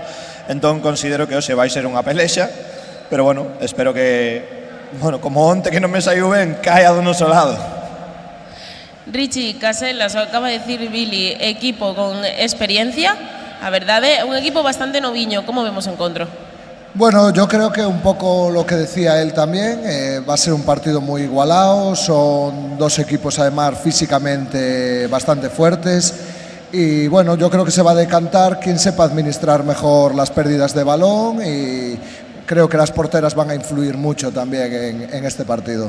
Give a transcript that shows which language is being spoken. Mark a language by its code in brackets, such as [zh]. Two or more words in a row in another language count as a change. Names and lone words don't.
[gl] Entón considero que hoxe vai ser unha pelexa, pero bueno, espero que, bueno, como onte que non me saiu ben, caia do noso lado. Richie, Caselas, acaba de decir Billy, equipo con experiencia, a verdade, un equipo bastante noviño. Como vemos o encontro? [es] Bueno, yo creo que un poco lo que decía él también, va a ser un partido muy igualado, son dos equipos además físicamente bastante fuertes y bueno, yo creo que se va a decantar quien sepa administrar mejor las pérdidas de balón y creo que las porteras van a influir mucho también en este partido.